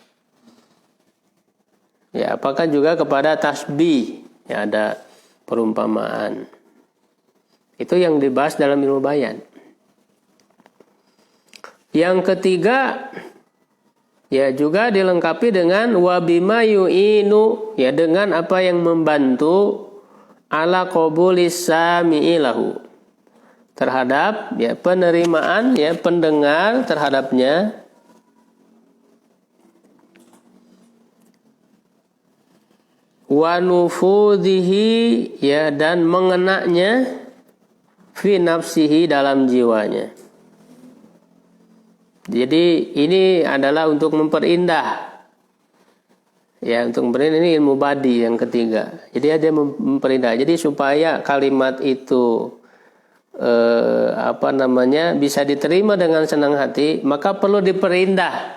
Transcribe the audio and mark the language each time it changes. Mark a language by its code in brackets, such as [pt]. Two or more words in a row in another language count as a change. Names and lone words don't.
[id] Ya, apakah juga kepada tasbih, ya ada perumpamaan. Itu yang dibahas dalam ilmu bayan. Yang ketiga, ya juga dilengkapi dengan [ar] wabima yu'inu, [id] ya dengan apa yang membantu [ar] ala qabulis sami'i lahu, [id] terhadap ya penerimaan ya pendengar terhadapnya. [ar] Wa nufudhihi [id] ya, dan mengenaknya [ar] fi nafsihi, [id] dalam jiwanya. Jadi ini adalah untuk memperindah ya, untuk memperindah. Ini ilmu badi yang ketiga. Jadi ada memperindah. Jadi supaya kalimat itu bisa diterima dengan senang hati, maka perlu diperindah.